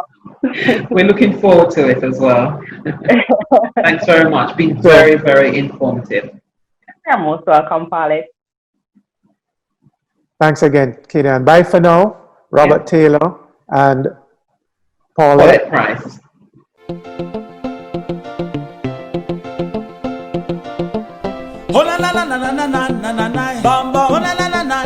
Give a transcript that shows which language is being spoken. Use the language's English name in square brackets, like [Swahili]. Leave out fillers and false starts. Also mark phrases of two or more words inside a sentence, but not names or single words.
[English] We're looking forward to it as well. Thanks very much. Been very, very informative. You're most welcome, Paulette. Thanks again, Kaden. Bye for now. Robert Taylor and Paulette Price. Oh na na na na na na na na na na. Bamba. Oh na na na.